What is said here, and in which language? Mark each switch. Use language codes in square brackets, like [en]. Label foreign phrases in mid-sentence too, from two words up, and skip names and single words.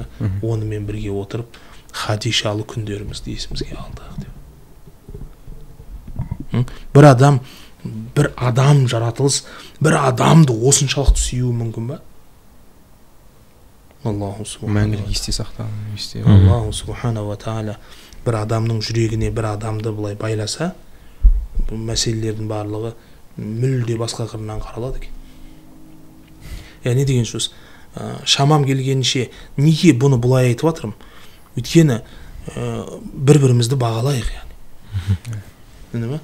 [kk] Онымен бірге отырып, Хатишалы күндерімізді есімізге алдық деп. Бір адам жаратылыс, бір адамды осыншалықты сүюі мүмкін ба? Аллаху мәңгілік есте сақтаған есте. [ar] الله سبحانه وتعالى [kk] бір адамның жүрегіне бір адамды былай байласа, бұл мәселелердің барлығы мүлде басқа қырынан қаралады екен. Не деген сөз? Шамам келгенше неге бұны бұлай айтып жатырмын? Өйткені бір-бірімізді бағалайық, яғни.